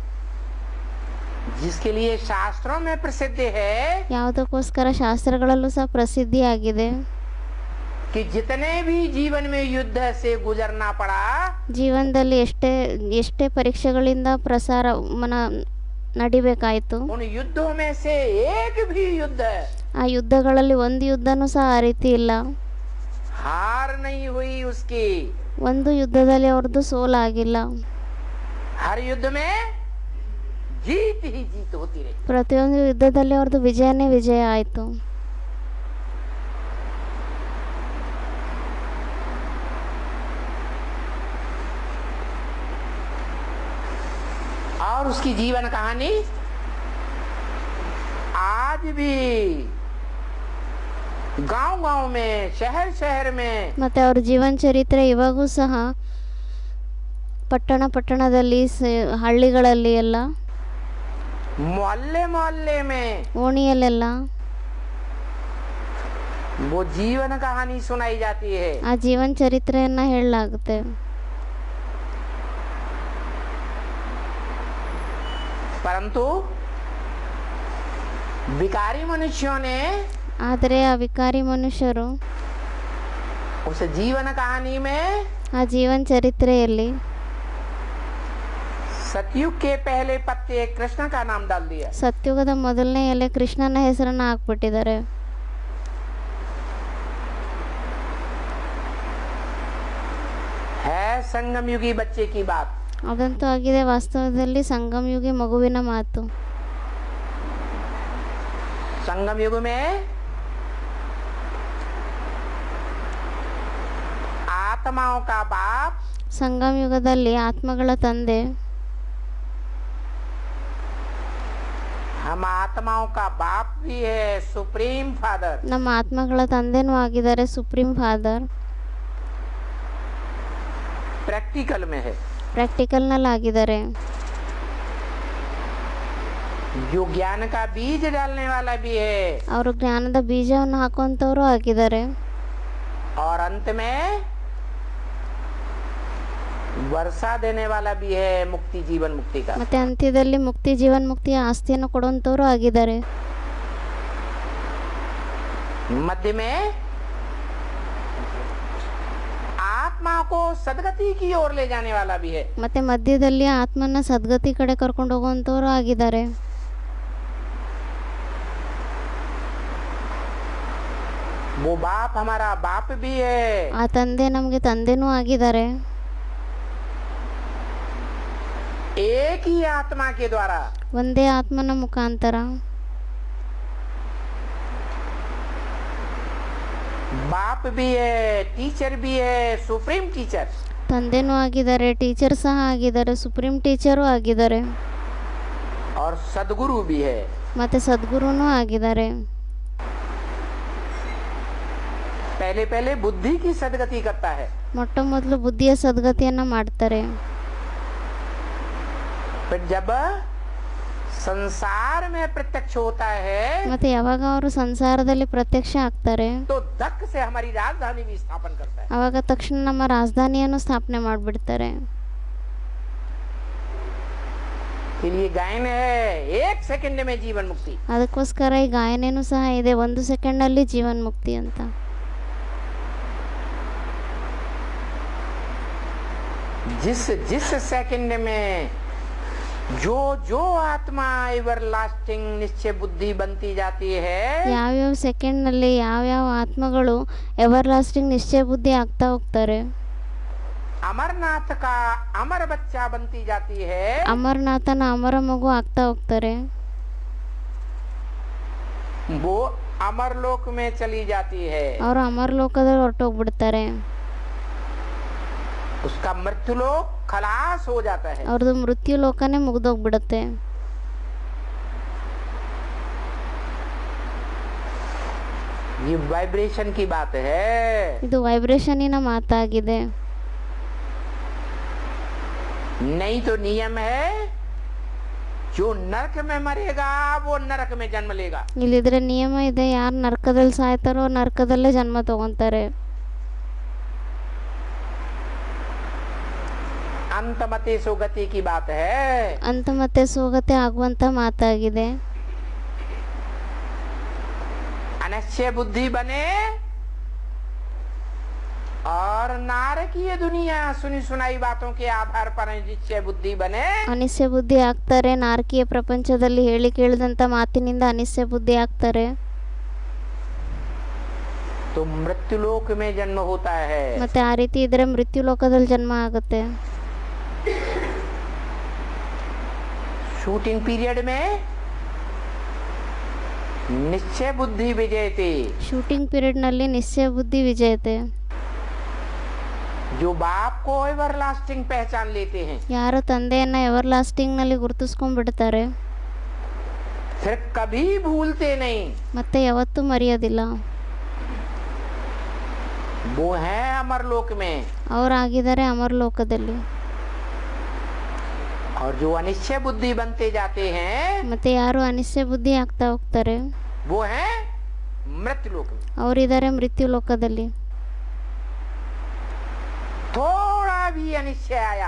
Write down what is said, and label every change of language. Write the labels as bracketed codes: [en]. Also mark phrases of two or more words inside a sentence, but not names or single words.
[hi] जिसके लिए शास्त्रों में प्रसिद्ध है [kn] ಯಾವುದಕ್ಕೋಸ್ಕರ ಶಾಸ್ತ್ರಗಳಲ್ಲೂ ಸಹ ಪ್ರಸಿದ್ಧಿಯಾಗಿದೆ. [hi] कि जितने भी जीवन में युद्ध से गुजरना पड़ा, [kn] ಜೀವನದಲ್ಲಿ ಎಷ್ಟೇ ಪರೀಕ್ಷೆಗಳಿಂದ ನಡಿಬೇಕಾಯಿತು, [hi] उन युद्धों में से एक भी युद्ध [kn] ಆ ಯುದ್ಧಗಳಲ್ಲಿ ಒಂದು ಯುದ್ಧನೂ ಸಹ ಆ ರೀತಿ ಇಲ್ಲ. [hi] हार नहीं हुई उसकी। [kn] ಒಂದು ಯುದ್ಧದಲ್ಲಿ ಅವ್ರದ್ದು ಸೋಲಾಗಿಲ್ಲ. [hi] हर युद्ध में जीत ही जीत होती रही। [kn] ಪ್ರತಿಯೊಂದು ಯುದ್ಧದಲ್ಲಿ ಅವ್ರದ್ದು ವಿಜಯನೇ ವಿಜಯ ಆಯಿತು. [hi] और उसकी जीवन कहानी आज भी गांव-गांव में, शहर में, [kn] ಮತ್ತೆ ಅವ್ರ ಜೀವನ ಚರಿತ್ರೆ ಇವಾಗೂ ಸಹ ಪಟ್ಟಣದಲ್ಲಿ ಹಳ್ಳಿಗಳಲ್ಲಿ ಎಲ್ಲ, [hi] मोहल्ले में [kn] ಓಣಿಯಲ್ಲೆಲ್ಲ [hi] वो जीवन कहानी सुनाई जाती है। [kn] ಆ ಜೀವನ ಚರಿತ್ರೆಯನ್ನ ಹೇಳಲಾಗುತ್ತೆ. [hi] परंतु विकारी मनुष्यों ने [kn] ಆದರೆ ಆ ವಿಕಾರಿ ಮನುಷ್ಯರು [hi] उस जीवन कहानी में [kn] ಆ ಜೀವನ ಚರಿತ್ರೆಯಲ್ಲಿ [hi] सतयुग के पहले पत्ते कृष्ण का नाम डाल दिया। [kn] ಸತ್ಯುಗದ ಮೊದಲನೇ ಎಲೆ ಕೃಷ್ಣನ ಹೆಸರನ್ನ ಹಾಕ್ಬಿಟ್ಟಿದ್ದಾರೆ. [hi] है संगम युगी बच्चे की बात। [kn] ಅದಂತೂ ಆಗಿದೆ ವಾಸ್ತವದಲ್ಲಿ ಸಂಗಮಯುಗಿ ಮಗುವಿನ ಮಾತು. [hi] संगम युग में आत्माओं का बाप [kn] ಸಂಗಮಯುಗದಲ್ಲಿ ಆತ್ಮಗಳ ತಂದೆ, [hi] हम आत्माओं का बाप भी है, [en] supreme father. [kn] ನಮ್ಮ ಆತ್ಮಗಳ ತಂದೆನೂ ಆಗಿದ್ದಾರೆ, [en] supreme father. [hi] प्रैक्टिकल में है, [kn] ಪ್ರಾಕ್ಟಿಕಲ್ನಲ್ಲಿ ಆಗಿದ್ದಾರೆ. [hi] जो ज्ञान का बीज डालने वाला भी है [kn] ಅವರು ಜ್ಞಾನದ ಬೀಜವನ್ನು ಹಾಕುವಂಥವ್ರು ಆಗಿದ್ದಾರೆ. [hi] और अंत में वर्षा देने वाला भी है, मुक्ति जीवन मुक्ति का। [kn] ಮತ್ತೆ ಅಂತ್ಯದಲ್ಲಿ ಮುಕ್ತಿ ಜೀವನ್ ಮುಕ್ತಿಯ ಆಸ್ತಿಯನ್ನು ಕೊಡುವಂಥವ್ರು ಆಗಿದ್ದಾರೆ. [hi] मध्य में आत्मा को सदगति की ओर ले जाने वाला भी है। [kn] ಮತ್ತೆ ಮಧ್ಯದಲ್ಲಿ ಆತ್ಮನ ಸದ್ಗತಿ ಕಡೆ ಕರ್ಕೊಂಡು ಹೋಗುವಂಥವ್ರು ಆಗಿದ್ದಾರೆ. [hi] वो बाप हमारा बाप भी है। [kn] ಆ ತಂದೆ ನಮಗೆ ತಂದೆನೂ ಆಗಿದ್ದಾರೆ. [hi] एक ही आत्मा के द्वारा [kn] ಒಂದೇ ಆತ್ಮನ ಮುಖಾಂತರ [hi] बाप भी है, टीचर भी है, [en] supreme teacher. [kn] ತಂದೆನೂ ಆಗಿದ್ದಾರೆ, ಟೀಚರ್ ಸಹ ಆಗಿದ್ದಾರೆ, [en] supreme teacher [kn] ಆಗಿದ್ದಾರೆ, [hi] और सदगुरु भी है। [kn] ಮತ್ತೆ ಸದ್ಗುರುನೂ ಆಗಿದ್ದಾರೆ. [hi] पहले पहले बुद्धि की सदगति करता है, [kn] ಮೊಟ್ಟ ಮೊದಲು ಬುದ್ಧಿಯ ಸದ್ಗತಿಯನ್ನ ಮಾಡ್ತಾರೆ. [hi] फिर जब संसार में प्रत्यक्ष होता है [kn] ಮತ್ತೆ ಯಾವಾಗ ಅವರು ಸಂಸಾರದಲ್ಲಿ ಪ್ರತ್ಯಕ್ಷ ಆಗ್ತಾರೆ [hi] तो धक से हमारी राजधानी भी स्थापन करता है। [kn] ಆವಾಗ ತಕ್ಷಣ ನಮ್ಮ ರಾಜಧಾನಿಯನ್ನು ಸ್ಥಾಪನೆ ಮಾಡಿಬಿಡ್ತಾರೆ. [hi] फिर ये गायन है 1 सेकंड में जीवन मुक्ति। [kn] ಅದಕ್ಕೋಸ್ಕರ ಈ ಗಾಯನೇನು ಸಹ ಇದೆ, 1 ಸೆಕೆಂಡಲ್ಲಿ ಜೀವನ್ ಮುಕ್ತಿ ಅಂತ. [hi] जिस जिस सेकंड में जो जो आत्मा [en] ever lasting [hi] निश्चय बुद्धि बनती जाती है, [kn] ಯಾವ್ಯಾವ ಸೆಕೆಂಡ್ನಲ್ಲಿ ಯಾವ್ಯಾವ ಆತ್ಮಗಳು [en] ever lasting [kn] ನಿಶ್ಚಯ ಬುದ್ಧಿ ಆಗ್ತಾ ಹೋಗ್ತಾರೆ, [hi] अमरनाथ का अमर बच्चा बनती जाती है, [kn] ಅಮರನಾಥನ ಅಮರ ಮಗು ಆಗ್ತಾ ಹೋಗ್ತಾರೆ, [hi] वो अमरलोक में चली जाती है। [kn] ಅವರು ಅಮರ ಲೋಕದಲ್ಲಿ ಹೊರಟೋಗ್ಬಿಡ್ತಾರೆ. [hi] उसका मृत्युलोक खलास हो जाता है। [kn] ಅವ್ರದ್ದು ಮೃತ್ಯು ಲೋಕನೇ ಮುಗ್ದೋಗ್ಬಿಡುತ್ತೆ. [hi] ये वाइब्रेशन की बात है। [kn] ಇದು ವೈಬ್ರೇಷನಿನ ಮಾತಾಗಿದೆ. [hi] नहीं तो नियम है, जो नरक में मरेगा वो नरक में जन्म लेगा। [kn] ಇಲ್ಲಿದ್ರೆ ನಿಯಮ ಇದೆ, ಯಾರು ನರಕದಲ್ಲಿ ಸಾಯ್ತಾರೋ ನರಕದಲ್ಲೇ ಜನ್ಮ ತಗೊಂತಾರೆ. [hi] अंतमते सुगति की बात है। [kn] ಅಂತ ಮತ್ತೆ ಸೋಗತೆ ಆಗುವಂತ ಮಾತಾಗಿದೆ. [hi] अनिश्चय बुद्धि बने और नारकीय दुनिया सुनी सुनाई बातों के आधार पर निश्चय बुद्धि बने, [kn] ಅನಿಶ್ಯ ಬುದ್ಧಿ ಆಗ್ತಾರೆ. ನಾರಕೀಯ ಪ್ರಪಂಚದಲ್ಲಿ ಹೇಳಿ ಕೇಳಿದಂತ ಮಾತಿನಿಂದ ಅನಿಶ್ಯ ಬುದ್ಧಿ ಆಗ್ತಾರೆ. [hi] तो मृत्युलोक में जन्म होता है। [kn] ಮತ್ತೆ ಆ ರೀತಿ ಇದ್ರೆ ಮೃತ್ಯು ಲೋಕದಲ್ಲಿ ಜನ್ಮ ಆಗುತ್ತೆ. [en] shooting period [hi] में निश्चय बुद्धि विजयते, [en] shooting period [kn] ನಲ್ಲಿ ನಿಶ್ಚಯ ಬುದ್ಧಿ ವಿಜೇತೆ. [hi] जो बाप को [en] ever lasting [hi] पहचान लेते हैं, [kn] ಯಾರು ತಂದೆಯನ್ನ [en] ever lasting [kn] ನಲ್ಲಿ ಗುರುತಿಸ್ಕೊಂಡ್ಬಿಡ್ತಾರೆ, [hi] फिर कभी भूलते नहीं, [kn] ಮತ್ತೆ ಯಾವತ್ತೂ ಮರೆಯೋದಿಲ್ಲ. [hi] वो है अमरलोक में। [kn] ಅವರಾಗಿದ್ದಾರೆ ಅಮರ ಲೋಕದಲ್ಲಿ. [hi] और जो अनिश्चय बुद्धि बनते जाते हैं [kn] ಮತ್ತೆ ಯಾರು ಅನಿಶ್ಚಯ ಬುದ್ಧಿ ಆಗ್ತಾ ಹೋಗ್ತಾರೆ, [hi] वो है मृत्यु लोक में। [kn] ಅವರಿದ್ದಾರೆ ಮೃತ್ಯು ಲೋಕದಲ್ಲಿ. [hi] थोड़ा भी अनिश्चय आया,